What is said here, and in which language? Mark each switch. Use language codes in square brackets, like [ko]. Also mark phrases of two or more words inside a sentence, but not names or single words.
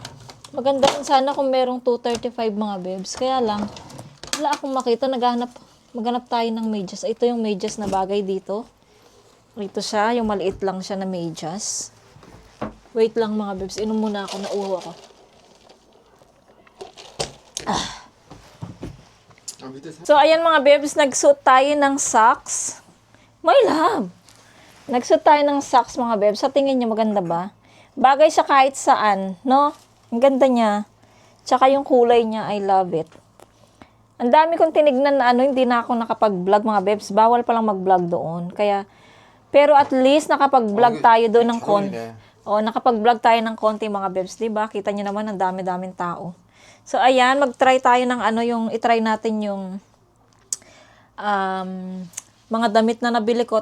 [tl] Maganda rin sana kung merong 235 mga bebs. Kaya lang wala akong makita. Maghanap tayo ng medyas. Ito yung medyas na bagay dito. Ito siya, yung maliit lang siya na medyas. Wait lang mga bebs, inom muna ako, nauho ako. [ko] 밑에 사... [tl] So, ayan mga bebs, nagsuot tayo ng socks. [en] My love! [tl] Nagsuot tayo ng socks mga bebs. Sa tingin nyo, maganda ba? Bagay siya kahit saan, no? Ang ganda niya. Tsaka yung kulay niya, [en] I love it. [tl] Ang dami kong tinignan na ano, hindi na ako nakapag-vlog mga bebs. Bawal palang mag-vlog doon. Kaya, pero at least nakapag-vlog tayo doon ng konti. O, nakapag-vlog tayo ng konti mga bebs, di ba? Kita niyo naman ang dami-daming tao. So, ayan, mag-try tayo ng ano, itry natin yung mga damit na nabili ko.